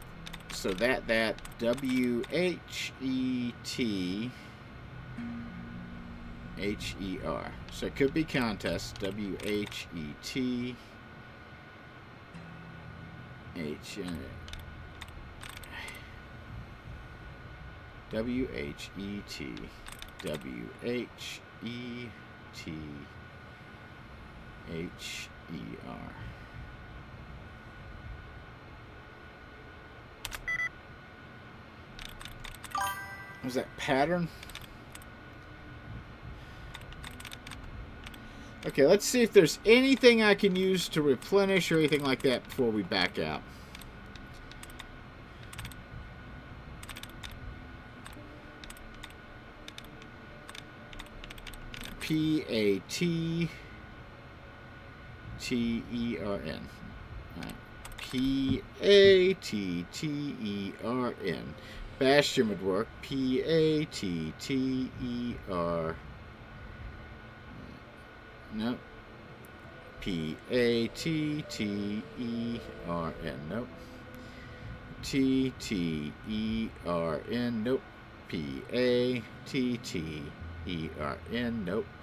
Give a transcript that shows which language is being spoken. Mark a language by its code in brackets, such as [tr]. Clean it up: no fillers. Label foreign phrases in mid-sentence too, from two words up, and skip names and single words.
[en] So that W-H-E-T H-E-R. So it could be contest. W-H-E-T H W-H-E-T W-H-E-T H-E-R. Was that pattern? Okay, let's see if there's anything I can use to replenish or anything like that before we back out. P-A-T-T-E-R-N. P-A-T-T-E-R-N. Bastion would work. P-A-T-T-E-R. Nope. P-A-T-T-E-R-N. Nope. T-T-E-R-N. Nope. P-A-T-T-E-R-N. Nope.